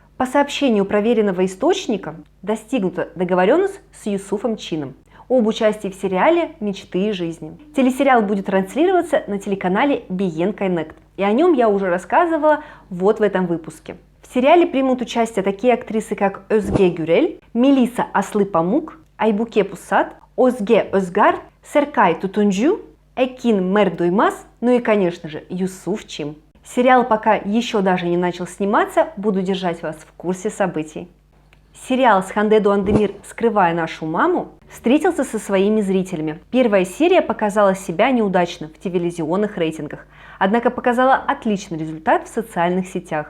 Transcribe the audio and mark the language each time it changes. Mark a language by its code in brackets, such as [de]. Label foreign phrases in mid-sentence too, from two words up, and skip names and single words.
[ru] По сообщению проверенного источника, достигнута договоренность с Юсуфом Чином об участии в сериале «Мечты и жизни». Телесериал будет транслироваться на телеканале Beyen Connect, и о нем я уже рассказывала вот в этом выпуске. В сериале примут участие такие актрисы, как Özge Gürel, Melisa Aslı Pamuk, Aybüke Pusat, Özge Özgar, Serkay Tutuncu, Ekin Merdoymaz, ну и, конечно же, Юсуф Чин. Сериал пока еще даже не начал сниматься, буду держать вас в курсе событий. Сериал с Ханде Doğандemir «Скрывая нашу маму» встретился со своими зрителями. Первая серия показала себя неудачно в телевизионных рейтингах, однако показала отличный результат в социальных сетях.